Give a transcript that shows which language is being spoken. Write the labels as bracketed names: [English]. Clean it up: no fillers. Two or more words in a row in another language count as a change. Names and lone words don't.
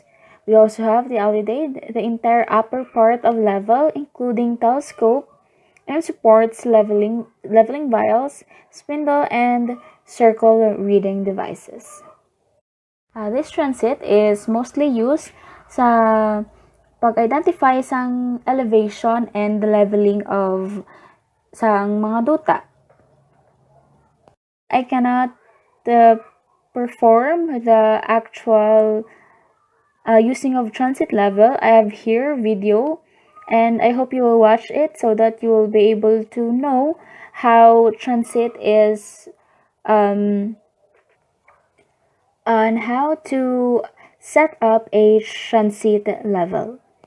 [English] We also have the alidade, the entire upper part of level, including telescope, and supports leveling vials, spindle, and circle reading devices. This transit is mostly used [Hiligaynon] sa pag-identify sang [English] elevation and the leveling of [Hiligaynon] sang mga duta. [English] I cannot perform the actual using of transit level. I have here video, and I hope you will watch it so that you will be able to know how transit is and how to set up a transit level.